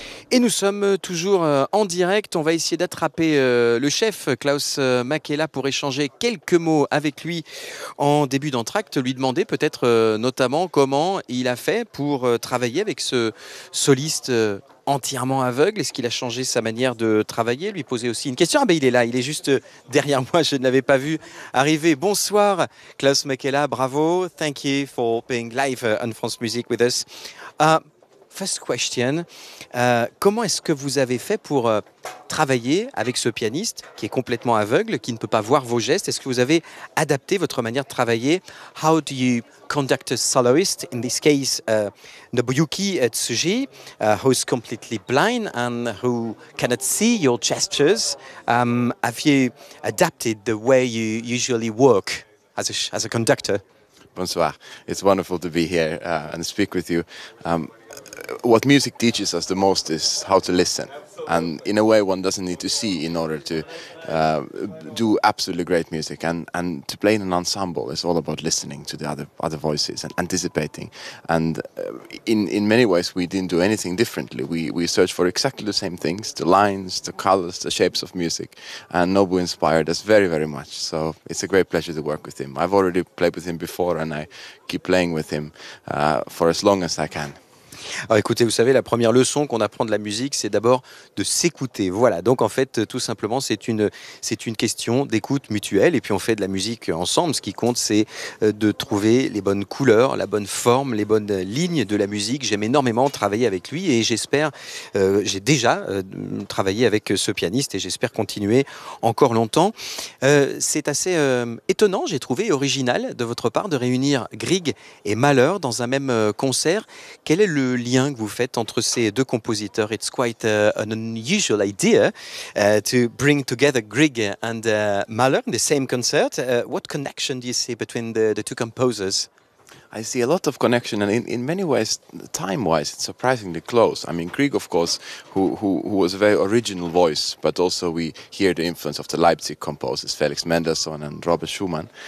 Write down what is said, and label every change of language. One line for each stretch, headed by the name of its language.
French: Et nous sommes toujours en direct. On va essayer d'attraper le chef Klaus Makela pour échanger quelques mots avec lui en début d'entracte, lui demander peut-être notamment comment il a fait pour travailler avec ce soliste entièrement aveugle. Est-ce qu'il a changé sa manière de travailler? Lui poser aussi une question. Ah ben il est là, il est juste derrière moi, je ne l'avais pas vu arriver. Bonsoir Klaus Makela, bravo.
English: Thank you for being live on France Music with us. First question,
French: comment est-ce que vous avez fait pour travailler avec ce pianiste qui est complètement aveugle, qui ne peut pas voir vos gestes? Est-ce que vous avez adapté votre manière de travailler?
English: How do you conduct a soloist, in this case Nobuyuki Tsuji, who is completely blind and who cannot see your gestures? Have you adapted the way you usually work as a conductor?
French: Bonsoir.
English: It's wonderful to be here and speak with you. What music teaches us the most is how to listen, and in a way one doesn't need to see in order to do absolutely great music, and to play in an ensemble is all about listening to the other voices and anticipating, and in many ways we didn't do anything differently. We search for exactly the same things, the lines, the colors, the shapes of music, and Nobu inspired us very, very much, so it's a great pleasure to work with him. I've already played with him before and I keep playing with him for as long as I can.
French: Alors écoutez, vous savez, la première leçon qu'on apprend de la musique, c'est d'abord de s'écouter. Voilà, donc en fait, tout simplement, c'est une question d'écoute mutuelle. Et puis on fait de la musique ensemble. Ce qui compte, c'est de trouver les bonnes couleurs, la bonne forme, les bonnes lignes de la musique. J'aime énormément travailler avec lui et j'espère, j'ai déjà travaillé avec ce pianiste et j'espère continuer encore longtemps. C'est assez étonnant, j'ai trouvé original de votre part de réunir Grieg et Mahler dans un même concert. Quel est le lien que vous faites entre ces deux compositeurs?
English: It's quite an unusual idea to bring together Grieg and Mahler in the same concert. What connection do you see between the two composers? I see a lot of connection, and in many ways, time-wise, it's surprisingly close. I mean, Grieg, of course, who was a very original voice, but also we hear the influence of the Leipzig composers, Felix Mendelssohn and Robert Schumann.